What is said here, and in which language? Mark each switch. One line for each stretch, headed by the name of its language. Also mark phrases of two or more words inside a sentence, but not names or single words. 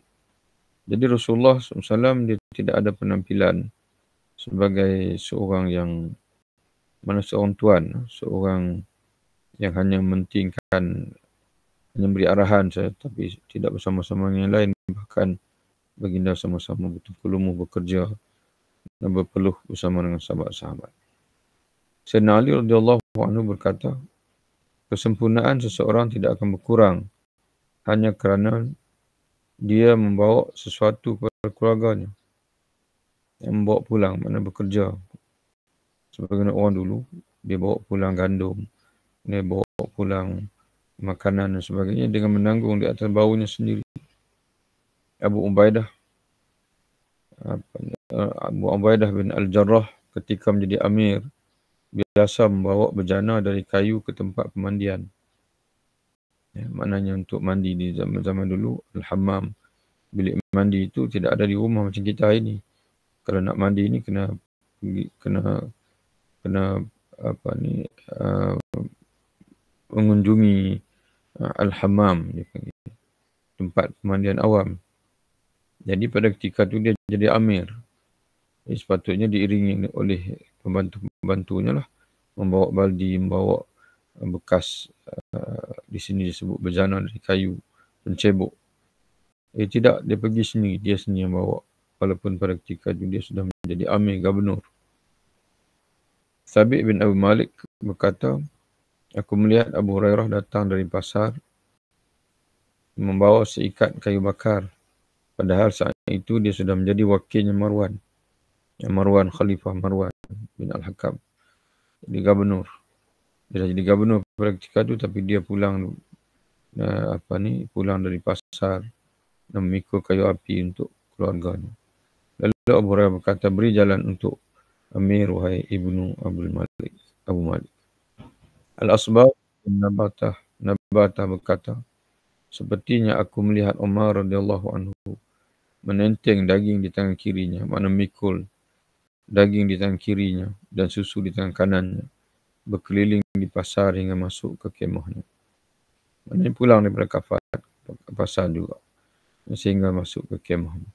Malay: Jadi Rasulullah SAW dia tidak ada penampilan sebagai seorang yang seorang tuan, seorang yang hanya mementingkan, hanya beri arahan saja, tapi tidak bersama-sama dengan yang lain. Bahkan baginda sama-sama bertungku lumus bekerja dan berpeluh bersama dengan sahabat-sahabat. Sayyidina Ali
Arabic: رضي الله عنه
Malay: berkata, kesempurnaan seseorang tidak akan berkurang hanya kerana dia membawa sesuatu kepada keluarganya. Yang membawa pulang, mana bekerja. Sebagaimana orang dulu, dia bawa pulang gandum, dia bawa pulang makanan dan sebagainya dengan menanggung di atas bahunya sendiri. Abu Ubaidah bin Al-Jarrah ketika menjadi amir, biasa membawa bejana dari kayu ke tempat pemandian. Maknanya untuk mandi di zaman-zaman dulu, al-hammam, bilik mandi itu tidak ada di rumah macam kita ini. Kalau nak mandi ni kena mengunjungi al-hammam, tempat pemandian awam. Jadi pada ketika itu dia jadi amir. Sepatutnya diiringi oleh pembantu-pembantunya lah, membawa baldi, membawa bekas di sini disebut bejana dari kayu, pencebok. Tidak, dia pergi sendiri, dia sendiri yang bawa. Walaupun pada ketika itu dia sudah menjadi amir, gubernur. Thabit bin Abu Malik berkata, aku melihat Abu Hurairah datang dari pasar membawa seikat kayu bakar. Padahal saat itu dia sudah menjadi wakilnya Marwan. Marwan, Khalifah Marwan bin Al-Hakam. Jadi gubernur. Dia dah jadi gubernur pada ketika itu, tapi dia pulang dari pasar dan memikul kayu api untuk keluarganya. Lalu Abu Hurairah berkata, beri jalan untuk Amir, wahai ibnu Abu Malik. Al-Asbab bin Nabatah berkata, sepertinya aku melihat Umar
Arabic: رضي الله عنه
Malay: menenteng daging di tangan kirinya, makna mikul daging di tangan kirinya dan susu di tangan kanannya, berkeliling di pasar hingga masuk ke kemahnya. Maknanya pulang daripada pasar juga sehingga masuk ke kemahnya.